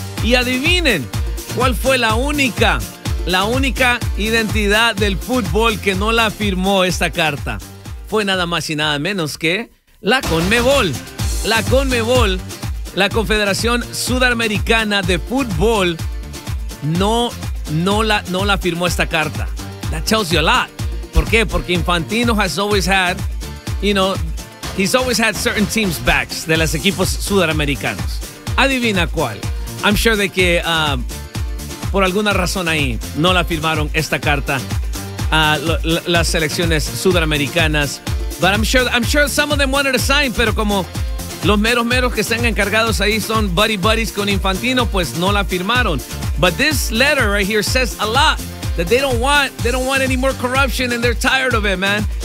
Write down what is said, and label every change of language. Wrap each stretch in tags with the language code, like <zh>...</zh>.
<es>Y adivinen, ¿cuál fue la única identidad del fútbol que no la firmó esta carta? Fue nada más y nada menos que la CONMEBOL. La CONMEBOL, la Confederación Sudamericana de Fútbol, no la firmó esta carta.</es> <en>That tells you a lot.</en> <es>¿Por qué? Porque</es> <en>Infantino has always had, you know, he's always had certain teams' backs</en> <es>de los equipos sudamericanos. Adivina cuál.</es> <en>I'm sure</en> <es>de que por alguna razón ahí no la firmaron esta carta las selecciones sudamericanas.</es> <en>But I'm sure some of them wanted to sign,</en> <es>pero como los meros meros que están encargados ahí son</es> <en>buddy buddies</en> <es>con Infantino, pues no la firmaron.</es> <en>But this letter right here says a lot that they don't want any more corruption and they're tired of it, man.</en>